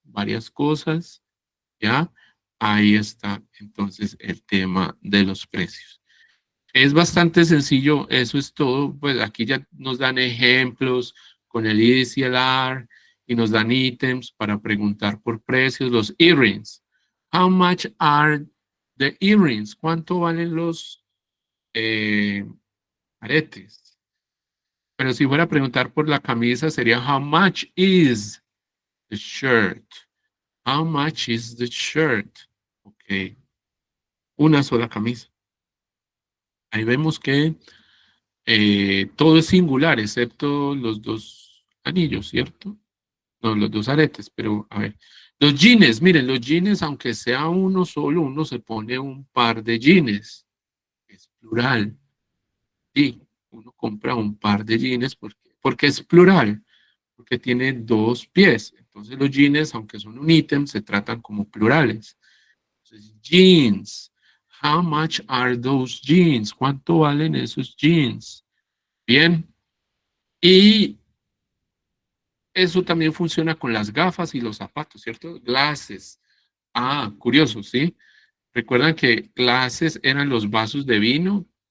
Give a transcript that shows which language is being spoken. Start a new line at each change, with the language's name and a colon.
Spanish: Varias cosas. ¿Ya? Ahí está entonces el tema de los precios. Es bastante sencillo, eso es todo. Pues aquí ya nos dan ejemplos con el is y el are y nos dan ítems para preguntar por precios. Los earrings.
English: How much are the earrings?
Spanish: ¿Cuánto valen los eh, aretes? Pero si fuera a preguntar por la camisa sería
English: how much is the shirt? How much is the shirt?
Spanish: Ok, una sola camisa. Ahí vemos que todo es singular, excepto los dos anillos, ¿cierto? No, los dos aretes, pero a ver. Los jeans, miren, los jeans, aunque sea uno solo, uno se pone un par de jeans, es plural. Sí, uno compra un par de jeans porque es plural, porque tiene dos pies. Entonces los jeans, aunque son un ítem, se tratan como plurales. Entonces, jeans.
English: How much are those jeans?
Spanish: ¿Cuánto valen esos jeans? Bien. Y eso también funciona con las gafas y los zapatos, ¿cierto? Glasses. Ah, curioso, ¿sí? Recuerdan que glasses eran los vasos de vino.